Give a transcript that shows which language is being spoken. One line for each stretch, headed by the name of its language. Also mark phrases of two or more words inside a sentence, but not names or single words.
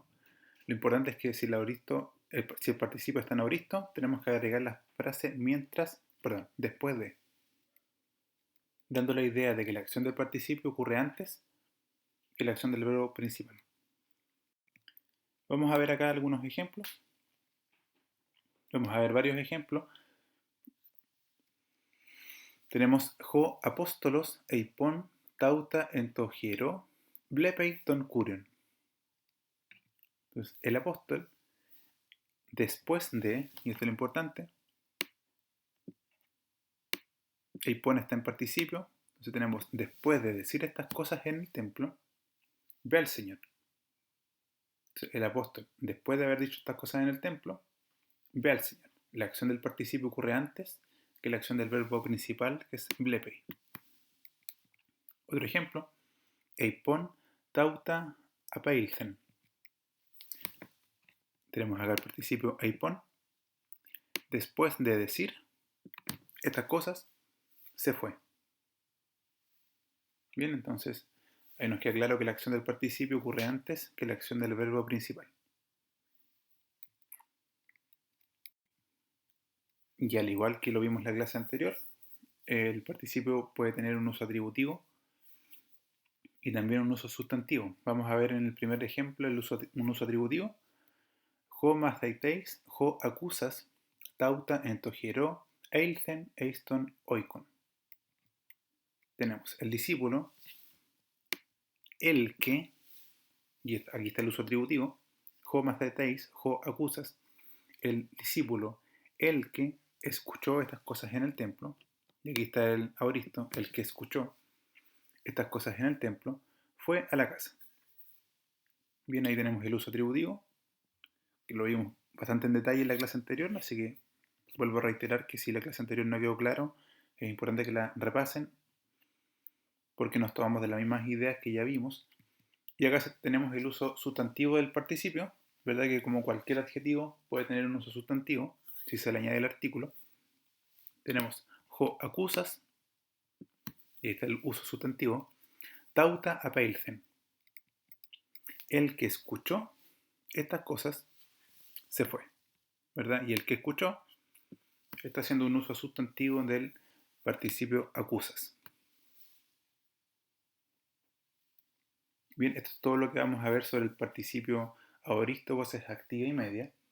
Spanish: Lo importante es que si el participio está en auristo, tenemos que agregar la frase después de, dando la idea de que la acción del participio ocurre antes que la acción del verbo principal. Vamos a ver acá algunos ejemplos. Vamos a ver varios ejemplos.
Greek: Tenemos ὁ ἀπόστολος εἰπὼν ταῦτα ἐν τῷ ἱερῷ βλέπει τὸν κύριον.
Spanish: Entonces, el apóstol, después de, y esto es lo importante, Eipon está en participio, entonces tenemos después de decir estas cosas en el templo, ve al Señor. Entonces, el apóstol, después de haber dicho estas cosas en el templo, ve al Señor. La acción del participio ocurre antes que la acción del verbo principal, que es blepei. Otro ejemplo,
Greek: εἰπὼν ταῦτα ἀπῆλθεν.
Spanish: Tenemos acá el participio eipon. Después de decir estas cosas, se fue. Bien, entonces ahí nos queda claro que la acción del participio ocurre antes que la acción del verbo principal. Y al igual que lo vimos en la clase anterior, el participio puede tener un uso atributivo y también un uso sustantivo. Vamos a ver en el primer ejemplo un uso atributivo.
Greek: ὁ μαθητὴς ὁ ἀκούσας ταῦτα ἐν τῷ ἱερῷ ἦλθεν εἰς τὸν οἶκον.
Spanish: Tenemos el discípulo, el que, y aquí está el uso atributivo,
Greek: ὁ μαθητὴς ὁ ἀκούσας,
Spanish: el discípulo, el que escuchó estas cosas en el templo, y aquí está el aoristo, el que escuchó estas cosas en el templo, fue a la casa. Bien, ahí tenemos el uso atributivo, que lo vimos bastante en detalle en la clase anterior, así que vuelvo a reiterar que si la clase anterior no quedó claro, es importante que la repasen, porque nos tomamos de las mismas ideas que ya vimos. Y acá tenemos el uso sustantivo del participio, ¿verdad? Que como cualquier adjetivo puede tener un uso sustantivo, si se le añade el artículo. Tenemos
Greek: ὁ ἀκούσας,
Spanish: y ahí está el uso sustantivo,
Greek: ταῦτα ἀπῆλθεν.
Spanish: El que escuchó estas cosas se fue, ¿verdad? Y el que escuchó está haciendo un uso sustantivo del participio acusas. Bien, esto es todo lo que vamos a ver sobre el participio aoristo, voces activa y media.